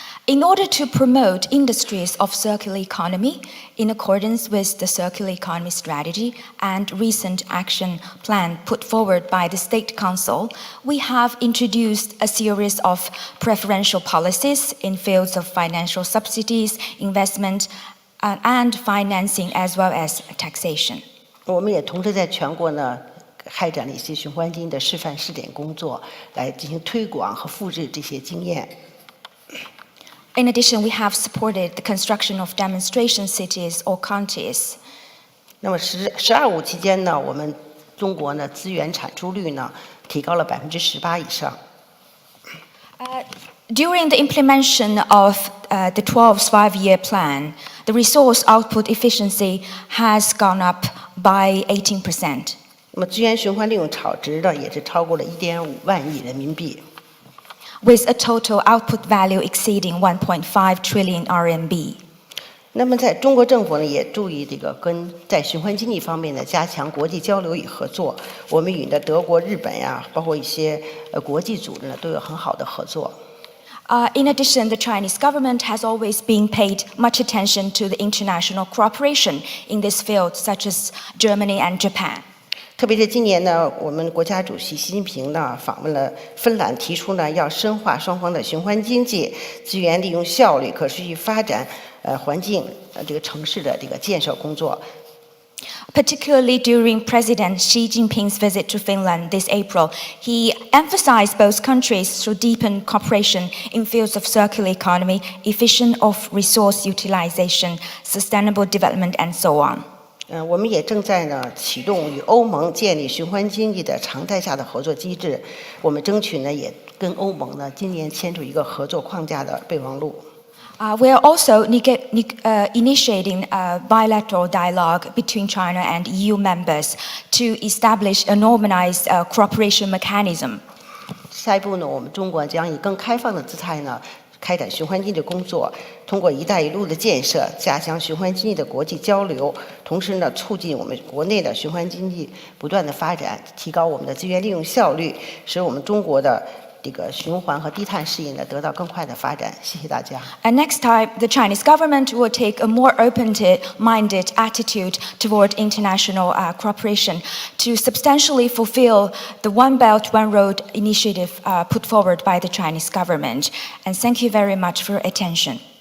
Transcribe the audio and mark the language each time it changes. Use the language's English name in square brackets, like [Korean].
[English] In order to promote industries of circular economy in accordance with the circular economy strategy and recent action plan put forward by the State Council, we have introduced a series of preferential policies in fields of financial subsidies, investment, and financing, as well as taxation. [Chinese] 我们也同时在全国呢开展了一些循环经济的示范试点工作，来进行推广和复制这些经验。 [English] In addition, we have supported the construction of demonstration cities or counties. [Chinese] 那么“十二五”期间呢，我们中国呢资源产出率呢提高了18%以上。 [English] During the implementation of the 12th five-year plan, the resource output efficiency has gone up by 18%. [Chinese] 那么资源循环利用超值呢，也是超过了1.5万亿人民币。 [English] With a total output value exceeding 1.5 trillion RMB. [Chinese] 那么在中国政府呢，也注意在循环经济方面呢加强国际交流与合作。我们与德国、日本呀，包括一些国际组织呢，都有很好的合作。 [English] In addition, the Chinese government has always been paid much attention to the international cooperation in this field, such as Germany and Japan. [Chinese] 特别是今年呢，我们国家主席习近平呢访问了芬兰，提出呢要深化双方的循环经济、资源利用效率、可持续发展、环境城市的建设工作。 [English] Particularly during President Xi Jinping's visit to Finland this April, he emphasized both countries should deepen cooperation in fields of circular economy, efficient of resource utilization, sustainable development, and so on. [Chinese] 我们也正在呢启动与欧盟建立循环经济的常态下的合作机制。我们争取呢也跟欧盟呢今年签署一个合作框架的备忘录。 [English] We are also initiating a bilateral dialogue between China and EU members to establish a normalized cooperation mechanism. [Chinese] 下一步呢，我们中国将以更开放的姿态呢，开展循环经济工作，通过"一带一路"的建设，加强循环经济的国际交流，同时呢，促进我们国内的循环经济不断的发展，提高我们的资源利用效率，使我们中国的这个循环和低碳事业呢得到更快的发展。谢谢大家。 [English] And next time, the Chinese government will take a more open-minded attitude toward international cooperation to substantially fulfill the One Belt, One Road initiative put forward by the Chinese government. And thank you very much for your attention.